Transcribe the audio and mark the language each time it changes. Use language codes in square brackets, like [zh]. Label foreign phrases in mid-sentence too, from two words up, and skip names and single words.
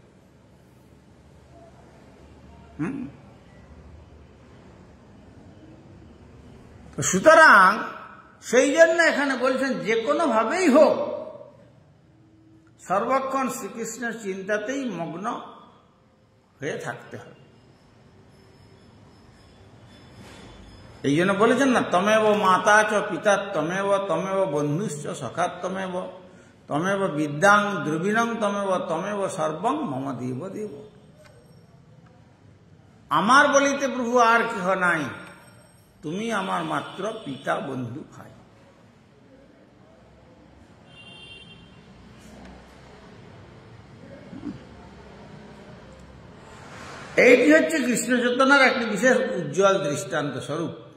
[bn] সুতরাং সেই জন্য এখানে বলছেন যে কোনো ভাবেই হোক সর্বক্ষণ শ্রীকৃষ্ণের চিন্তাতেই মগ্ন হয়ে থাকতে হবে। এই জন্য বলেছেন না, [sa] তমেব মাতা চ পিতা তমেব, তমেব বন্ধুশ্চ সখা তমেব, তমেব বিদ্যাং দ্রবিণং তমেব, তমেব সর্বং মম দেব দেব। [bn] আমার বলিতে প্রভু আর কেহ নাই, তুমি আমার মাত্র পিতা বন্ধু ভাই। এইটি হচ্ছে কৃষ্ণ চেতনার একটি বিশেষ উজ্জ্বল দৃষ্টান্ত স্বরূপ।